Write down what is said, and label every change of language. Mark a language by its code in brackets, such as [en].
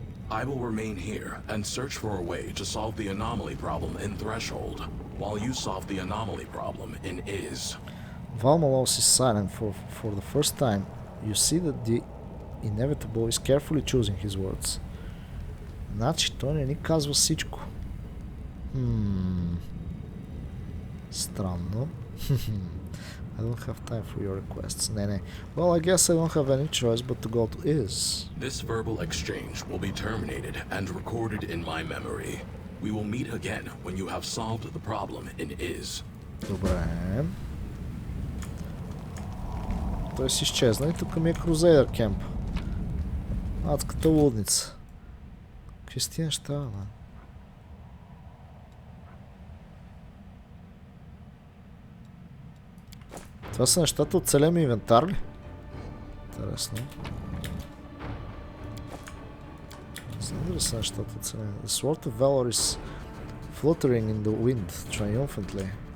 [en] I will remain here and search for a way to solve the anomaly problem in Threshold, while you solve the anomaly problem in Iz. Валмалос is silent for the first time. You see that the inevitable is carefully choosing his words. [bg] Значи той не ни казва всичко. Странно. [en] I don't have time for your requests. [bg] Не. [en] Well, I guess I don't have any choice but to go to Iz. This verbal exchange will be terminated and recorded in my memory. We will meet again when you have solved the problem in Iz. [bg] Добре. Той си изчезна и тук ми е Крузейдър кемп. Адската лудница. Какви са тия неща, бе? Това са нещата от целия ми инвентар ли? Интересно. Не знам дали са нещата от целия ми. [en] The sword of valor is fluttering in the wind, triumphantly.